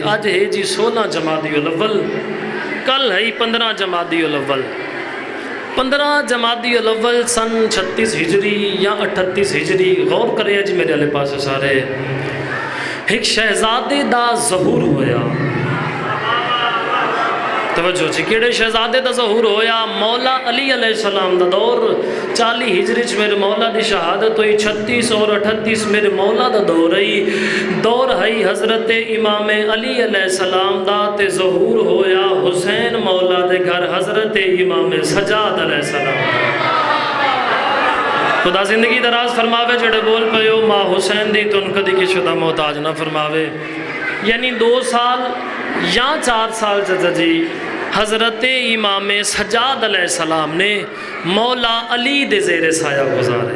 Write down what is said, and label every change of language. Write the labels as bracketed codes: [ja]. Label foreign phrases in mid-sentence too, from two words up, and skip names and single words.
[pa] آج ہے جی 16 جمادی الاول، کل ہے 15 جمادی الاول، 15 جمادی الاول سن 36 ہجری یا 38 ہجری، غور کرے جی میرے علیہ پاس سارے، ایک شہزادے دا ظہور ہویا۔ توجہ جی کیڑے شہزادے دا ظہور ہویا؟ مولا علی [ar] علیہ السلام [pa] دا دور، 40 ہجری میرے مولا دی شہادت ہوئی، 36 اور 38 میرے مولا دا دور ہے، دور ہے حضرت امام علی [ar] علیہ السلام [pa] دا تے ظہور ہویا حسین مولا دے گھر حضرت امام سجاد [ar] علیہ السلام۔ [pa] خدا زندگی دراز فرماوے جڑے بول پہ ہو ماں حسین دی تو ان کدی کی شدہ محتاج نہ فرماوے، یعنی 2 سال یا 4 سال جی حضرت امام سجاد [ar] علیہ السلام [pa] نے مولا علی دے زیر سایہ گزارے۔